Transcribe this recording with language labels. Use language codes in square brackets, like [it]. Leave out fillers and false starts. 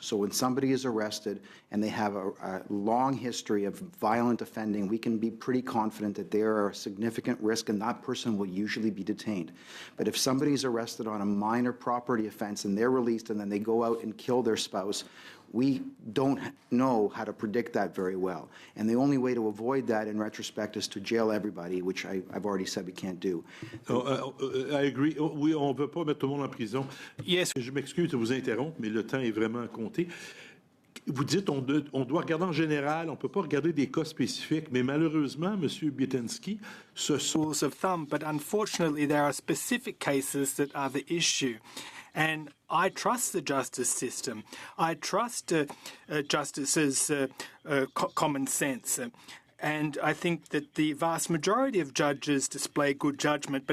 [en] So when somebody is arrested and they have a long history of violent offending, we can be pretty confident that they are a significant risk and that person will usually be detained. But if somebody is arrested on a minor property offense and they're released and then they go out and kill their spouse, we don't know how to predict that very well. And the only way to avoid that in retrospect is to jail everybody, which I've already said we can't do. I agree. [fr] Oui, on ne veut pas mettre tout le monde en prison. [en] Yes. [fr] Je m'excuse de vous interrompre, mais le temps est vraiment compté. Vous dites on doit regarder en général, on ne peut pas regarder des cas spécifiques, mais malheureusement, M. Bietensky, ce sont... [en] rules of thumb, but unfortunately there are specific cases that are the issue. And I trust the justice system. I trust justice's common sense. And I think that the vast majority of judges display good judgment.